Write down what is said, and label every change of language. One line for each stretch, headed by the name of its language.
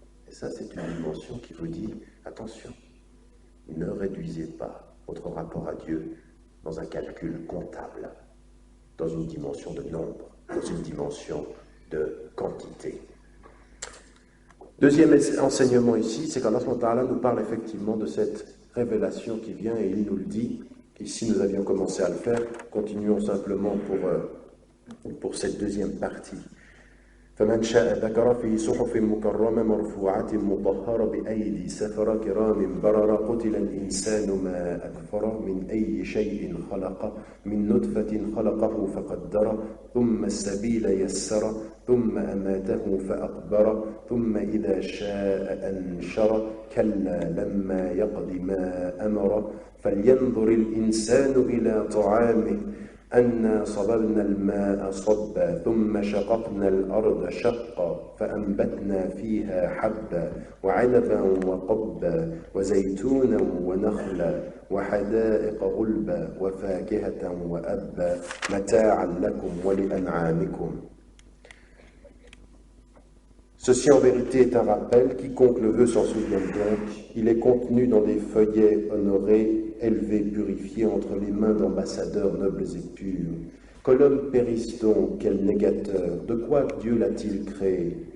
French: Et ça, c'est une dimension qui vous dit, attention, ne réduisez pas votre rapport à Dieu dans un calcul comptable, dans une dimension de nombre, dans une dimension de quantité. Deuxième enseignement ici, c'est qu'Allah nous parle effectivement de cette révélation qui vient et il nous le dit. Ici, nous avions commencé à le faire. Continuons simplement pour cette deuxième partie.
Arabic: فمن شاء ذكر في صحف مكرمة مرفوعة مطهرة بأيدي سفرة كرام بررة قتل الإنسان ما أكفر من أي شيء خلق من نطفة خلقه فقدر ثم السبيل يسر ثم أماته فأقبر ثم إذا شاء أنشر كلا لما يقض ما أمر فلينظر الإنسان إلى طعامه أنا صببنا الماء صبا ثم شققنا الأرض شقا فأنبتنا فيها حبا وعنبا وقبا وزيتونا ونخلا وحدائق غلبا وفاكهة وأبا متاعا لكم ولأنعامكم.
French: Ceci en vérité est un rappel, quiconque le veut s'en souvient donc. Il est contenu dans des feuillets honorés, élevés, purifiés entre les mains d'ambassadeurs nobles et purs. Que l'homme périsse donc, quel négateur. De quoi Dieu l'a-t-il créé?